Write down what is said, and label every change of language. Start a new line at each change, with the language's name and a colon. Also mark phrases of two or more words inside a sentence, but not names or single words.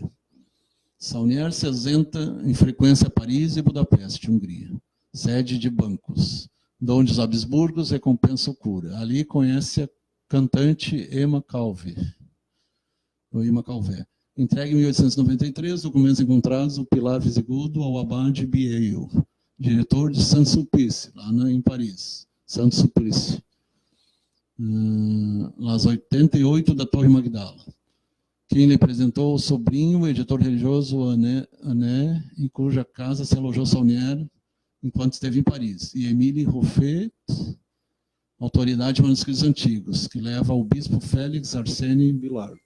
Portuguese: Saunier se ausenta em frequência a Paris e Budapeste, Hungria, sede de bancos, donde os Habsburgos recompensam o cura. Ali conhece a cantante Emma Calvé. Entregue em 1893, documentos encontrados, o pilar visigodo ao abade Biel, diretor de Saint-Sulpice, lá em Paris. Saint-Sulpice. Las 88 da Torre Magdala. Quem lhe apresentou o sobrinho, o editor religioso Ané, em cuja casa se alojou Saunier enquanto esteve em Paris. E Émile Ruffet, autoridade de manuscritos antigos, que leva ao bispo Félix Arsène Billard.